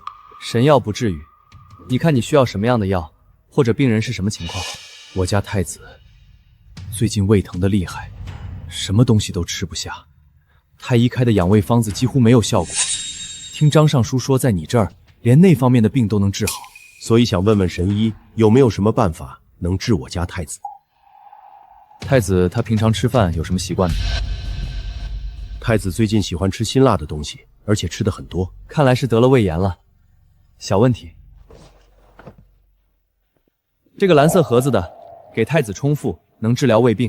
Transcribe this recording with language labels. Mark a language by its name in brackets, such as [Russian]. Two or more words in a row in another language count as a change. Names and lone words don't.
[Chinese] 神藥不至於，你看你需要什麼樣的藥，或者病人是什麼情況？我家太子最近胃疼得厲害，什麼東西都吃不下，太醫開的養胃方子幾乎沒有效果。聽張尚書說，在你這兒連那方面的病都能治好，所以想問問神醫有沒有什麼辦法能治我家太子。太子他平常吃飯有什麼習慣呢？太子最近喜歡吃辛辣的東西，而且吃的很多，看來是得了胃炎了。小問题，这個藍色盒子的給太子充腹，能治療胃病。